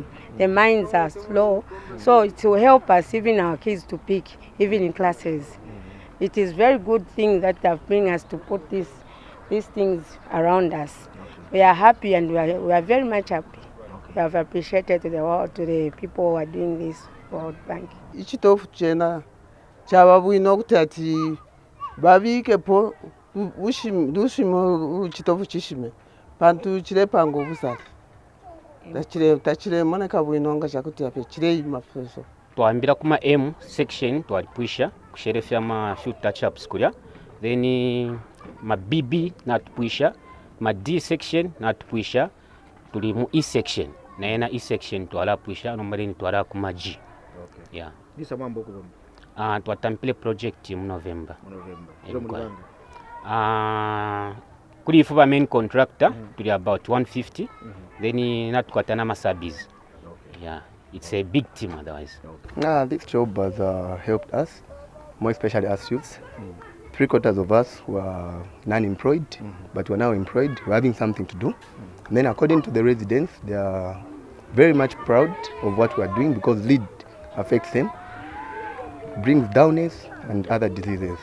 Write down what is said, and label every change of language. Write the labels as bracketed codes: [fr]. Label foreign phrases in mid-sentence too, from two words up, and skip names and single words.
[en] Their minds are slow, so it will help us, even our kids, to pick, even in classes. It is very good thing that they have bring us to put these things around us. We are happy, and we are very much happy. We have appreciated to the people who are doing this World Bank. [bem] Ichitofu chena chavabwino kuti ati vavikepo dushimo chitofu chishime pantu chire pango busati tachire moneka bwino nga chakuti ape chire mafeso twambira kuma M section twalipwisha kusherefya ma [en] few touch ups [bem] kulya, then ma BB natupwisha, ma D section natupwisha, tuli mu E section na ena E section twalapwisha nombaleni twala kuma G. Okay. Yeah. This amambo ko twatampile project mu November. Kuli ifuba [en] main contractor [bem] tuli about 150, then natukwatana ma subbies. [en] Yeah. It's a big team otherwise. This job has helped us, more especially us youths. 3/4 of us were non-employed, but we're now employed. We're having something to do. And then according to the residents, they are very much proud of what we're doing because lead affects them, brings downers and other diseases.